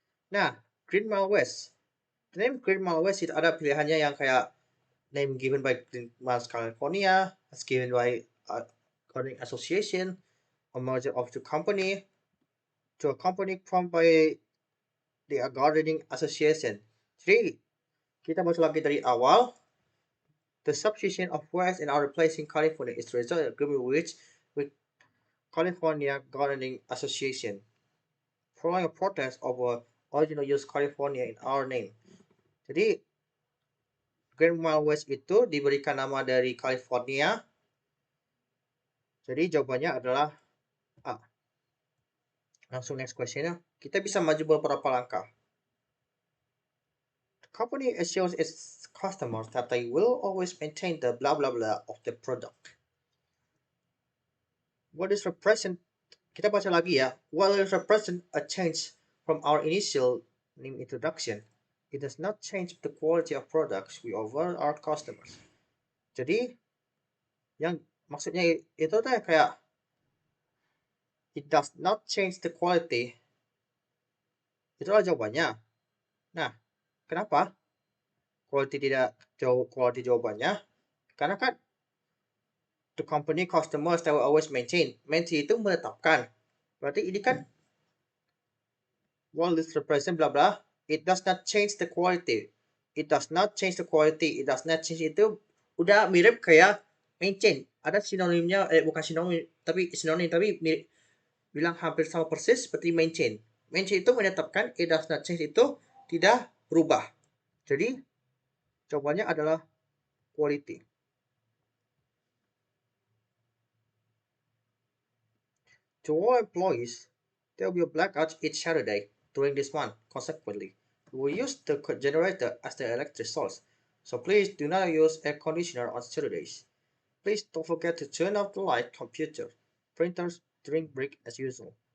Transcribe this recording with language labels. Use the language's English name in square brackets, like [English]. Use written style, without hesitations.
[English] Nah, Green Mile West. The name Green Mile West [Indonesian] itu ada pilihannya yang kayak [English] name given by Green Miles California, as given by Gardening Association, a merger of the company to a company formed by the Gardening Association. [Indonesian] Jadi, kita baca lagi dari awal. [English] The substitution of West and our replacing California is the result of agreement with California Gardening Association, following a protest over original use California in our name. [Indonesian] Jadi, Grand Mile West itu diberikan nama dari California. Jadi jawabannya adalah A. Langsung next question ya. Kita bisa maju beberapa langkah. [English] The company assures its customers that they will always maintain the blah blah blah of the product. What is represent? [Indonesian] Kita baca lagi ya. [English] While it represent a change from our initial name introduction, it does not change the quality of products we offer our customers. [Indonesian] Jadi, yang maksudnya itu tuh kayak [English] it does not change the quality. [Indonesian] Itulah jawabannya. Nah, kenapa quality tidak quality jawabannya? Karena kan [English] the company customers that will always maintain. [Indonesian] Maintain itu menetapkan. Berarti ini kan [English] while this represent bla bla, it does not change the quality. It does not change the quality. It does not change [Indonesian] itu udah mirip kayak [English] maintain. [Indonesian] Ada sinonimnya, bukan sinonim, tapi mirip, bilang hampir sama persis seperti maintain. Maintain itu menetapkan, [English] it does not change [Indonesian] itu tidak berubah. Jadi jawabannya adalah quality. [English] To all employees, there will be a blackout each Saturday during this month. Consequently, we will use the generator as the electric source. So please do not use air conditioner on Saturdays. Please don't forget to turn off the light, computer, printers during break as usual.